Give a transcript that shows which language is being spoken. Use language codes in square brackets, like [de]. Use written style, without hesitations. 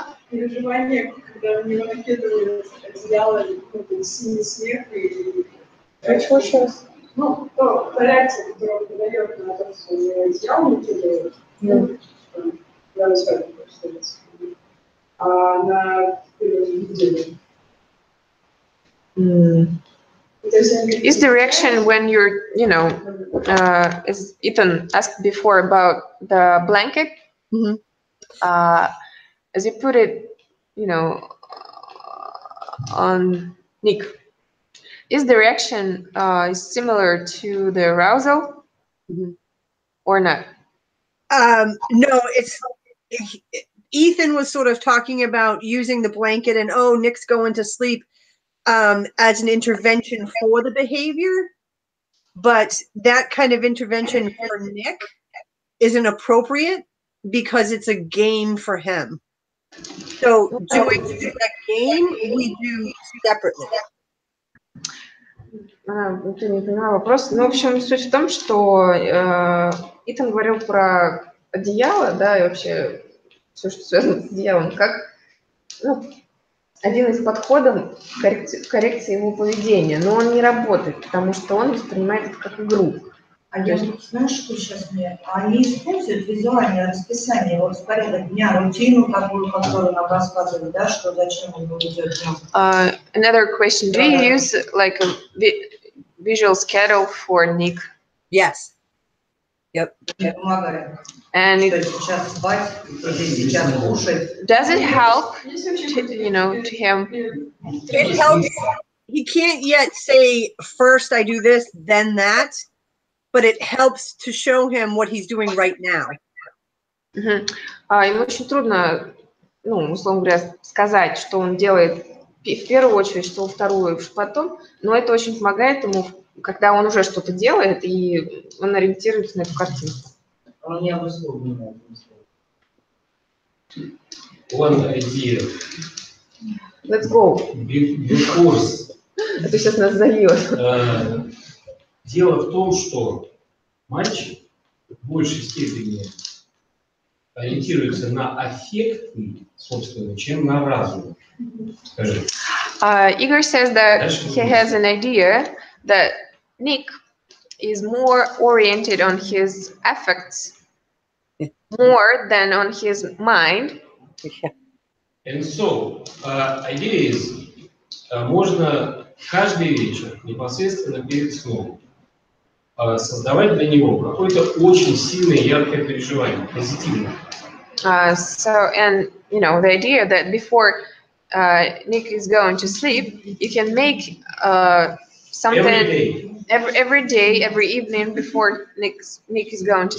[ru] Переживание, когда у него накидывают одеяло, смех и... Чего сейчас? Ну, то реакция, которую он подает на то, что у него одеяло накидывают, я не знаю, что это, а на переживание. [en] Is the reaction when you're, you know, as Ethan asked before about the blanket, as you put it, you know, on Nick, is the reaction similar to the arousal or not? No, Ethan was sort of talking about using the blanket and, oh, Nick's going to sleep as an intervention for the behavior. But that kind of intervention for Nick isn't appropriate because it's a game for him. So doing that game, we do separately. [ru] Ты не поняла вопрос. Ну, в общем, суть в том, что Итан говорил про одеяло, да, и вообще все, что связано с одеялом, как, ну, один из подходов коррекции его поведения, но он не работает, потому что он воспринимает это как игру. А я вот, знаешь, что сейчас мне? Они используют визуальное расписание, вот порядок дня, рутину такую, которую нам рассказывают, да, что зачем он идет днем. [en] Another question. Do you use like a visual schedule for Nick? Yes. Yep. And [ru] сейчас спать, сейчас кушать. [en] Does it help, to him? It helps. He can't yet say, first I do this, then that. But it helps to show him what he's doing right now. [ru] Ему очень трудно, ну, условно говоря, сказать, что он делает в первую очередь, что во вторую, что потом, но это очень помогает ему, когда он уже что-то делает, и он ориентируется на эту картинку. Он не обусловлен. [en] One idea. Let's go. Because. [ru] Это сейчас нас зальет. Дело в том, что мальчик в большей степени ориентируется на аффекты, собственно, чем на разум. Скажи. [en] Igor says that he has an idea that Nick is more oriented on his affects more than on his mind. And so, idea is, [ru] можно каждый вечер, непосредственно перед сном, создавать для него какое-то очень сильное, яркое переживание, позитивное. [en] And you know, the idea that before Nick is going to sleep, you can make something every day, every evening before Nick is going to